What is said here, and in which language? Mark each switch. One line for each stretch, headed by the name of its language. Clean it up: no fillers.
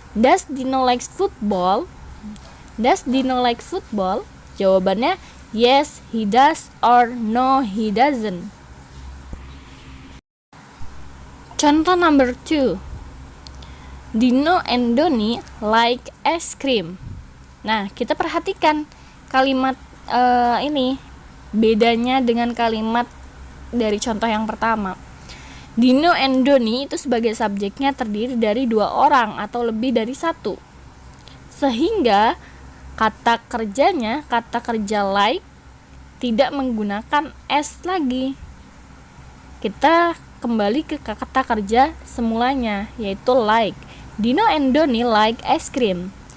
English: Does Dino likes football? Does Dino like football?
Indonesian: Jawabannya
English: yes he does or no he doesn't.
Indonesian: Contoh
English: number 2. Dino and Doni like ice cream.
Indonesian: Nah, kita perhatikan kalimat ini bedanya dengan kalimat dari contoh yang pertama. Dino and Doni itu sebagai subjeknya terdiri dari 2 orang atau lebih dari 1. Sehingga kata kerjanya, kata kerja like tidak menggunakan s lagi. Kita kembali ke kata kerja semulanya yaitu like.
English: Dino and Doni like ice cream.